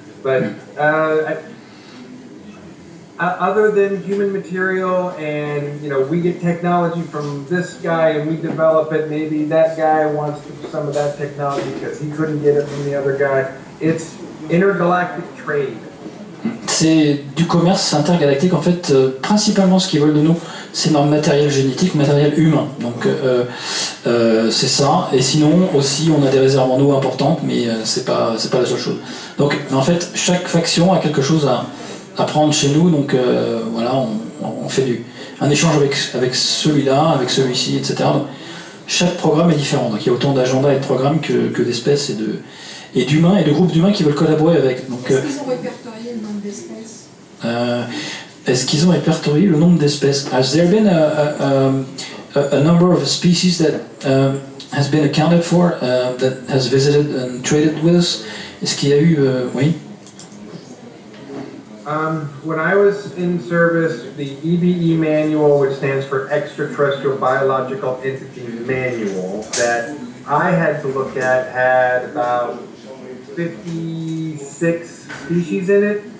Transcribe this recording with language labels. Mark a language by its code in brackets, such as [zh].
[en] But other than human material and, we get technology from this guy and we develop it, maybe that guy wants some of that technology because he couldn't get it from the other guy. It's intergalactic trade. [fr] C'est du commerce intergalactique. En fait, principalement ce qu'ils veulent de nous, c'est notre matériel génétique, matériel humain. Donc c'est ça. Et sinon aussi, on a des réserves en eau importantes, mais c'est pas la seule chose. Donc en fait, chaque faction a quelque chose à prendre chez nous. Donc voilà, on fait un échange avec celui-là, avec celui-ci, etc. Donc, chaque programme est différent. Donc il y a autant d'agendas et de programmes que d'espèces et d'humains et de groupes d'humains qui veulent collaborer avec. Donc, est-ce qu'ils ont répertorié le nombre d'espèces? Est-ce qu'ils ont répertorié le nombre d'espèces? [en] Has there been a number of species that has been accounted for, that has visited and traded with us? [fr] Est-ce qu'il y a eu... oui? [en] When I was in service, the EBE manual, which stands for Extraterrestrial Biological Entity Manual, that I had to look at, had about 56 species in it.